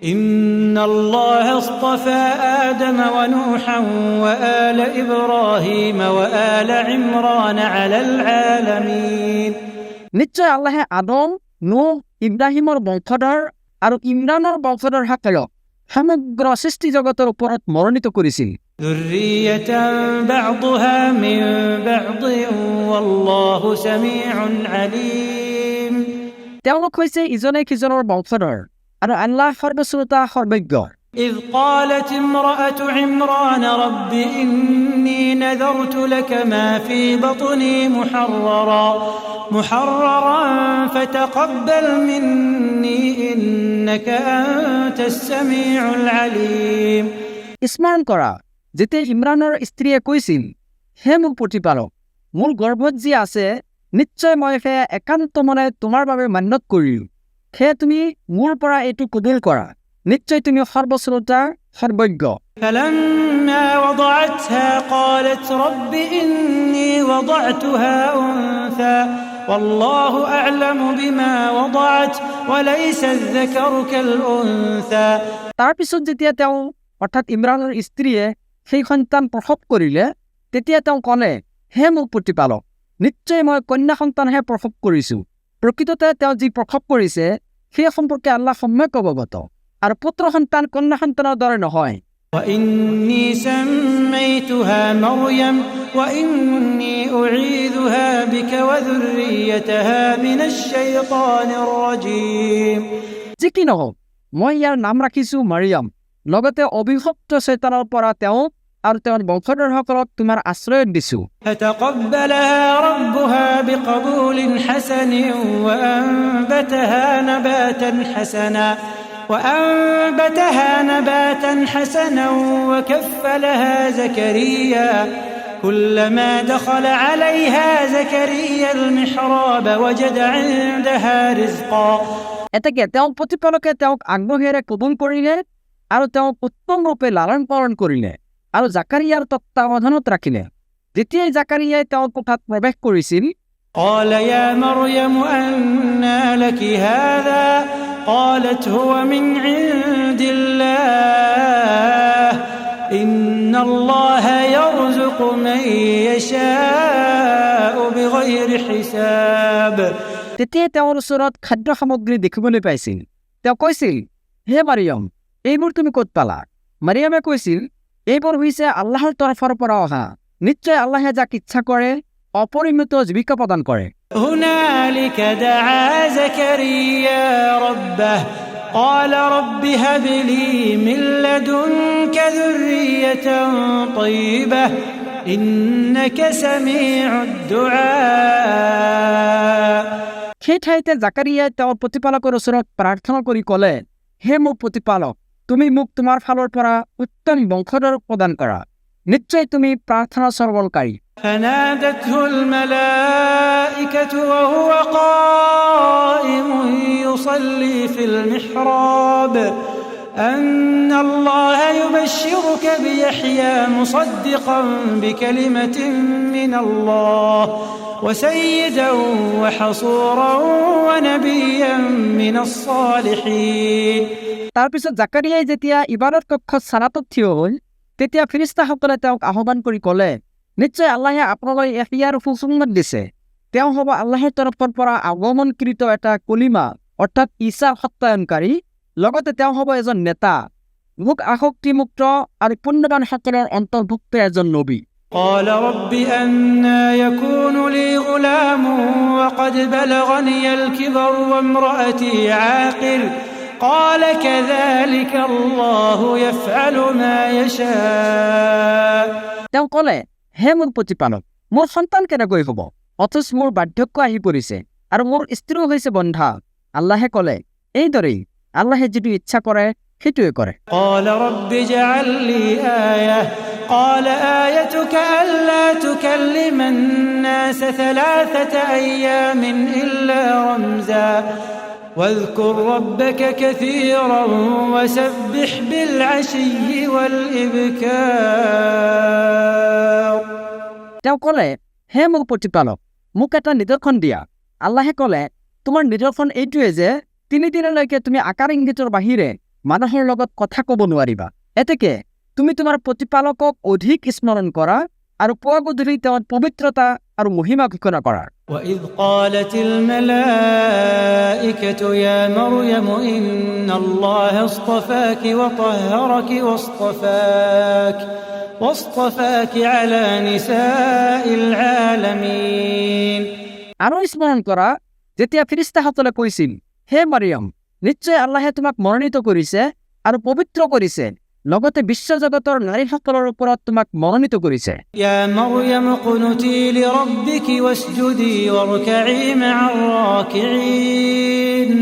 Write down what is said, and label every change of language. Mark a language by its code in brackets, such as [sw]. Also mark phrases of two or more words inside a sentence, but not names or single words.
[ar] إن الله اصطفى آدم ونوحا وآل إبراهيم وآل عمران على العالمين [as] নিশ্চয় আল্লাহে আদম নূহ ইব্ৰাহিমৰ বংশধৰ আৰু ইমৰানৰ বংশধৰ সকলক সমগ্ৰ সৃষ্টি জগতৰ ওপৰত মনোনীত কৰিছিল [ar] ذرية بعضها من بعض والله سميع عليم [as] তেওঁলোক হৈছে ইজনে সিজনৰ বংশধৰ আৰু আল্লাহ সৰ্বশ্ৰোতা সৰ্বজ্ঞ [ar] إذ قالت امرأة عمران رب إني نذرت لك ما في بطني محررا فتقبل مني إنك أنت السميع العليم [as] স্মৰণ কৰা যেতিয়া ইমৰানৰ স্ত্ৰীয়ে কৈছিল হে মোৰ প্ৰতিপালক মোৰ গৰ্ভত যি আছে নিশ্চয় মই সেয়া একান্ত মনে তোমাৰ বাবে মান্যত কৰিলো সেয়ে তুমি মোৰ পৰা এইটো কবুল কৰা নিশ্চয় তুমি সৰ্বশ্ৰোতা সৰ্বজ্ঞ [ar] فلما وضعتها قالت رب إني وضعتها أنثى والله أعلم بما وضعت وليس الذكر كالأنثى [as] তাৰ পিছত যেতিয়া তেওঁ অৰ্থাৎ ইমৰানৰ স্ত্ৰীয়ে সেই সন্তান প্ৰসৱ কৰিলে তেতিয়া তেওঁ ক'লে হে মোৰ প্ৰতিপালক নিশ্চয় মই কন্যা সন্তানহে প্ৰসৱ কৰিছো প্ৰকৃততে তেওঁ যি প্ৰসৱ কৰিছে সেই সম্পৰ্কে আল্লাহ সম্যক অৱগত আৰু পুত্ৰ সন্তান কন্যা সন্তানৰ দৰে নহয় [ar] وإني سميتها مريم وإني أعيذها بك وذريتها من الشيطان الرجيم [as] যি কি নহওক মই ইয়াৰ নাম ৰাখিছো মাৰিয়াম লগতে অভিশপ্ত শয়তানৰ পৰা তেওঁ আৰু তেওঁৰ বংশধৰসকলক তোমাৰ আশ্ৰয় দিছো [ar] فتقبلها ربها بقبول حسن وأنبتها نباتا حسنا وكفلها زكريا كلما دخل عليها زكريا المحراب وجد عندها رزقا [as] এতেকে তেওঁ প্ৰতিপালকে তেওঁক আগ্ৰহেৰে কবুল কৰিলে আৰু তেওঁক উত্তম ৰূপে লালন পালন কৰিলে আৰু জাকাৰিয়াৰ তত্ত্বাৱধানত ৰাখিলে যেতিয়াই জাকাৰিয়াই তেওঁৰ কোঠাত প্ৰৱেশ কৰিছিল [ar] قال يا مريم أنى لك هذا قالت هو من عند الله إن الله يرزق من يشاء بغير حساب [as] তেতিয়াই তেওঁৰ ওচৰত খাদ্য সামগ্ৰী দেখিবলৈ পাইছিল তেওঁ কৈছিল হে মাৰিয়াম এইবোৰ তুমি ক'ত পালা মাৰিয়ামে কৈছিল এইবোৰ হৈছে আল্লাহৰ তৰফৰ পৰা অহা নিশ্চয় আল্লাহে যাক ইচ্ছা কৰে অপৰিমিত জীৱিকা প্ৰদান কৰে [ar] هنالك دعا زكريا ربه قال رب هب لي من لدنك ذرية طيبة إنك سميع الدعاء [as] সেই ঠাইতে জাকাৰিয়াই তেওঁৰ প্ৰতিপালকৰ ওচৰত প্ৰাৰ্থনা কৰি ক'লে হে মোৰ প্ৰতিপালক তুমি মোক তোমাৰ ফালৰ পৰা উত্তম বংশধৰ প্ৰদান কৰা নিশ্চয় তুমি প্ৰাৰ্থনা সৰ্বলকাৰী [ar] فنادته الملائكة وهو قائم يصلي في المحراب أن الله يبشرك بيحيى مصدقا بكلمة من الله وسيدا وحصورا ونبيا من الصالحين [as] তাৰ পিছত জাকাৰিয়াই যেতিয়া ইবাদত কক্ষত সালাতত থিয় হ'ল তেতিয়া ফেৰেশতাসকলে তেওঁক আহ্বান কৰি ক'লে নিশ্চয় আল্লাহে আপোনালৈ ইয়াৰ সুসংবাদ দিছে তেওঁ হ'ব আল্লাহৰ তৰফৰ পৰা আগমনকৃত এটা কলিমা অৰ্থাৎ ঈশা সত্যায়নকাৰী লগতে তেওঁ হ'ব এজন নেতা ভোগ আসক্তিমুক্ত আৰু পুণ্যবান সকলৰ অন্তৰ্ভুক্ত এজন নবী [ar] قال رب أنى يكون لي غلام وقد بلغني الكبر وامرأتي عاقر قال كذلك الله يفعل ما يشاء [as] তেওঁ ক'লে হে মোৰ প্ৰতিপালক মোৰ সন্তান কেনেকৈ হ'ব অথচ মোৰ বাৰ্ধক্য আহি পৰিছে আৰু মোৰ স্ত্ৰীও হৈছে বন্ধা আল্লাহে ক'লে এইদৰেই আল্লাহে যিটো ইচ্ছা কৰে সেইটোৱে কৰে [ar] قال رب اجعل لي آية قال آيتك ألا تكلم الناس 3 أيام إلا رمزا واذكر ربك كثيرا وسبح بالعشي والإبكار [as] তেওঁ ক'লে হে মোৰ প্ৰতিপালক মোক এটা নিদৰ্শন দিয়া আল্লাহে ক'লে তোমাৰ নিদৰ্শন এইটোৱে যে 3 দিনলৈকে তুমি আকাৰ ইংগিতৰ বাহিৰে মানুহৰ লগত কথা ক'ব নোৱাৰিবা এতেকে তুমি তোমাৰ প্ৰতিপালকক অধিক স্মৰণ কৰা আৰু পুৱা গধূলি তেওঁৰ পবিত্ৰতা আৰু মহিমা ঘোষণা কৰা [ar] وإذ قالت الملائكة يا مريم إن الله اصطفاك وطهرك واصطفاك على نساء العالمين [as] আৰু স্মৰণ কৰা যেতিয়া ফেৰেশতাসকলে কৈছিল হে মাৰিয়াম নিশ্চয় আল্লাহে তোমাক মনোনীত কৰিছে আৰু পবিত্ৰ কৰিছে লগতে বিশ্বজগতৰ নাৰীসকলৰ ওপৰত তোমাক মনোনীত কৰিছে [ar] يا مريم اقنتي لربك واسجدي واركعي مع الراكعين